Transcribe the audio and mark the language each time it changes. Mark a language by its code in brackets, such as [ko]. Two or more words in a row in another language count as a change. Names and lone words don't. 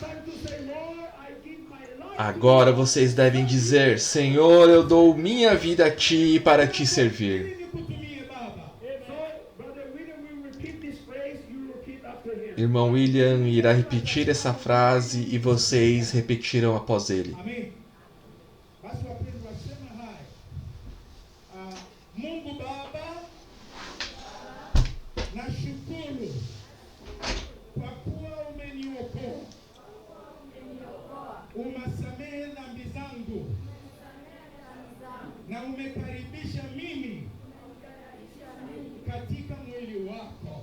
[pt] Agora vocês devem dizer: Senhor, eu dou minha vida a Ti para Te servir. Irmão William irá repetir essa frase e vocês repetirão após ele. Amém. [sw] Basi wapendwa, wasema haya. Mungu Baba, nashukuru kwa kuwa umeniokoa, umesamehe dhambi zangu na umekaribisha mimi katika mwili wako.